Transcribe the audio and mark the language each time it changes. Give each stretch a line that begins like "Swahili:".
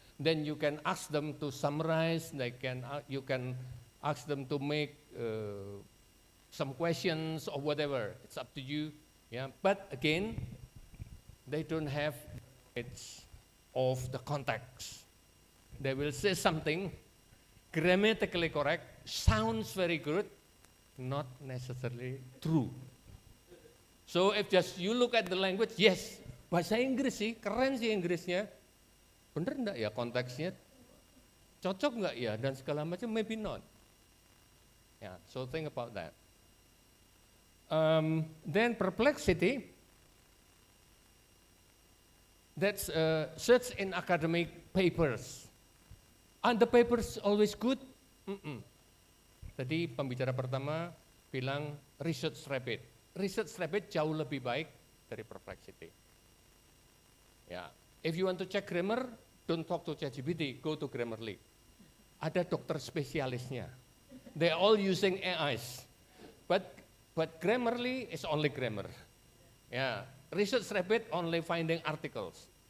English: Then you can ask them to summarize. You can ask them to make some questions or whatever. It's up to you. Yeah, but again, they don't have knowledge of the context. They will say something grammatically correct, sounds very good, not necessarily true. So if just you look at the language, yes,
Indonesian: bahasa Inggris sih, keren sih Inggrisnya. Bener enggak ya konteksnya? Cocok enggak ya? Dan segala macam,
English: maybe not. Yeah, so think about that. Then Perplexity, that's search in academic papers. And the papers always good?
Indonesian: Tadi pembicara pertama bilang Research Rabbit. Research Rabbit jauh lebih baik dari Perplexity.
English: Ya, if you want to check grammar, don't talk to ChatGPT, go to Grammarly.
Indonesian: Ada dokter spesialisnya.
English: They are all using AIs. But But Grammarly is only grammar. Yeah, Research Rabbit only finding articles.